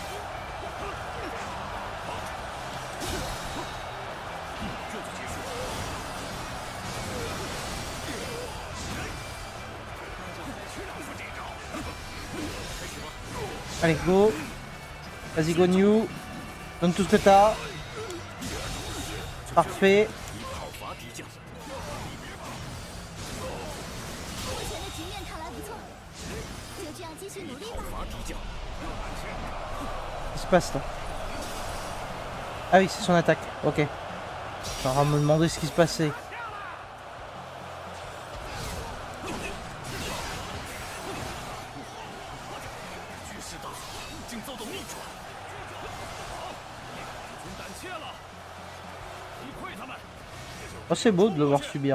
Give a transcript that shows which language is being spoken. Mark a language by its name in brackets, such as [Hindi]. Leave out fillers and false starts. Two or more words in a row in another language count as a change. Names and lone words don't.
[French] Allez, go. Vas-y, go New. Donne tout ce que t'as. Parfait. [Chinese] 目前的局面看来不错，就这样继续努力吧。 [French] Qu'est-ce qui se passe là? Ah oui, c'est son attaque. Ok. J'aurais à me demander ce qui se passait. Oh, c'est beau de le voir subir.